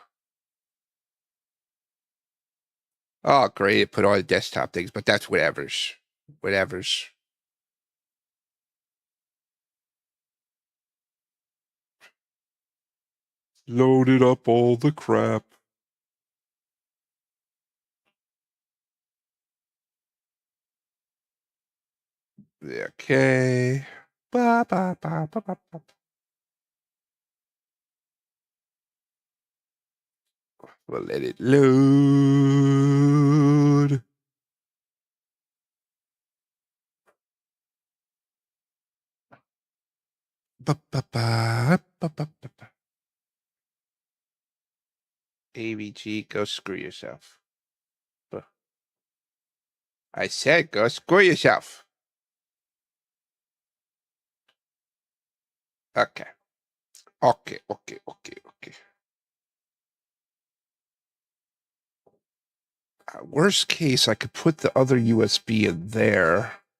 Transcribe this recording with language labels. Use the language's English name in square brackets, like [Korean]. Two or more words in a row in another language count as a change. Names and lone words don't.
[English] Oh, great. It put all the desktop things, but that's whatever's. Whatever's. Loaded up all the crap. Okay. Ba, ba, ba, ba, ba, ba. We'll let it load. Ba, ba, ba, ba, ba, ba, ba. AVG, go screw yourself. I said go screw yourself. Okay. Okay. Worst case, I could put the other USB in there.